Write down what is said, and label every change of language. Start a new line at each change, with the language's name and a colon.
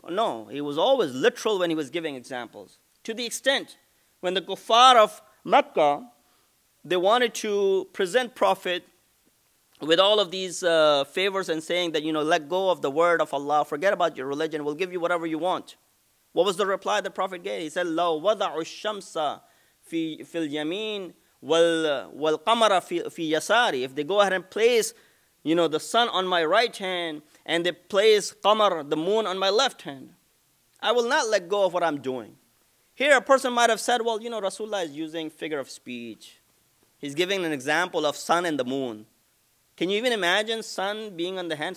English: No, he was always literal when he was giving examples. To the extent, when the kuffar of Mecca, they wanted to present Prophet with all of these favors and saying that, let go of the word of Allah, forget about your religion, we'll give you whatever you want. What was the reply the Prophet gave? He said,
Arabic: لَوْ وَضَعُوا الشَّمْسَ فِي الْيَمِينِ وَالْقَمَرَ فِي يَسَارِ.
English: If they go ahead and place, the sun on my right hand and they place Qamar, the moon, on my left hand, I will not let go of what I'm doing. Here a person might have said, well, Rasulullah is using figure of speech. He's giving an example of sun and the moon. Can you even imagine sun being on the hand?